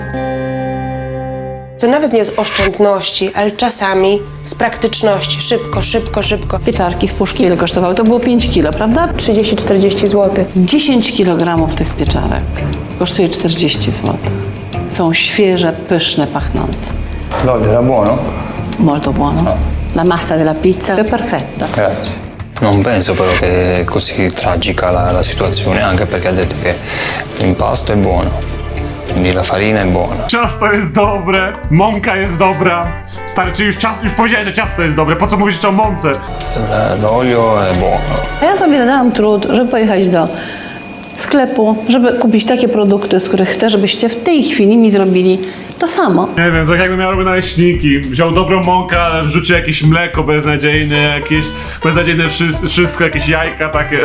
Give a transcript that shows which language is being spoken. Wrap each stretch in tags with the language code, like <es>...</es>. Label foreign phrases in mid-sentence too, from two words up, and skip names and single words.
<pl>To nawet nie z oszczędności, ale czasami z praktyczności. Szybko, szybko, szybko. Pieczarki z puszki ile kosztowały? To było 5 kilo, prawda? 30-40 zł. 10 kg tych pieczarek kosztuje 40 zł. Są świeże, pyszne, pachnące.</pl> <it>L'olio era buono? Molto buono. La massa della pizza è perfetta. Grazie. Non penso però che è così tragica la situazione, anche perché ha detto che l'impasto è buono, quindi la farina è buona.</it> <pl>Ciasto jest dobre, mąka jest dobra. Stary, czy już powiedziałeś, że ciasto jest dobre, po co mówisz jeszcze o mące?</pl> <it>L'olio è buono.</it> <pl>A ja sobie dałam trud, żeby pojechać do sklepu, żeby kupić takie produkty, z których chcę, żebyście w tej chwili mi zrobili to samo. Nie wiem, tak jakbym miał robić naleśniki. Wziął dobrą mąkę, ale wrzucił jakieś mleko beznadziejne, jakieś beznadziejne wszystko, jakieś jajka takie.</pl>